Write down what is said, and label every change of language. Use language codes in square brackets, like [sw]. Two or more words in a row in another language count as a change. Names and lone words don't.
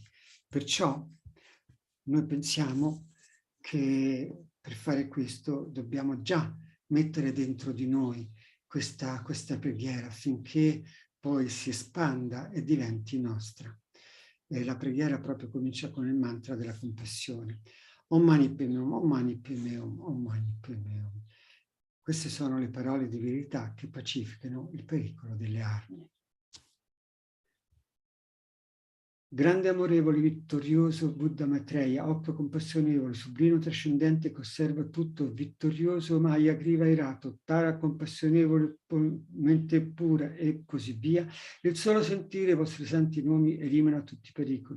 [it] Perciò noi pensiamo che per fare questo dobbiamo già mettere dentro di noi questa preghiera affinché poi si espanda e diventi nostra. E la preghiera proprio comincia con il mantra della compassione. [sa] Om Mani Padme Hum, Om Mani Padme Hum, Om Mani Padme Hum. [it] Queste sono le parole di verità che pacificano il pericolo delle armi. Grande amorevole, vittorioso Buddha Maitreya, occhio compassionevole, sublime trascendente che osserva tutto, vittorioso Maya Griva Irato, Tara compassionevole, mente pura e così via, il solo sentire i vostri santi nomi elimina tutti i pericoli.